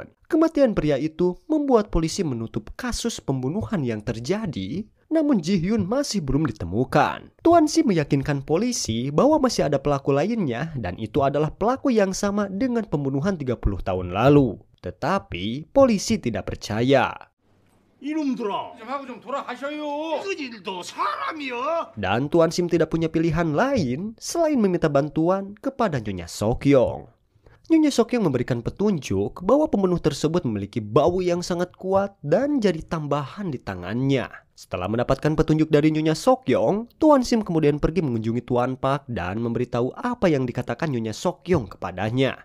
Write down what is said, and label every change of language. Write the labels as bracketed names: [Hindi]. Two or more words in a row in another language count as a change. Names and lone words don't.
[Indonesian] Kematian pria itu membuat polisi menutup kasus pembunuhan yang terjadi, namun Ji Hyun masih belum ditemukan. Tuan Sim meyakinkan polisi bahwa masih ada pelaku lainnya dan itu adalah pelaku yang sama dengan pembunuhan 30 tahun lalu. Tetapi polisi tidak percaya. [Korean] 이놈들아, 좀 하고 좀 돌아가셔요. 그 일도 사람이여? [Indonesian] Dan Tuan Sim tidak punya pilihan lain selain meminta bantuan kepada Nyonya Sokyong. Nyonya Sokyong memberikan petunjuk bahwa pembunuh tersebut memiliki bau yang sangat kuat dan jari tambahan di tangannya. Setelah mendapatkan petunjuk dari Nyonya Sokyong, Tuan Sim kemudian pergi mengunjungi Tuan Pak dan memberitahu apa yang dikatakan Nyonya Sokyong kepadanya.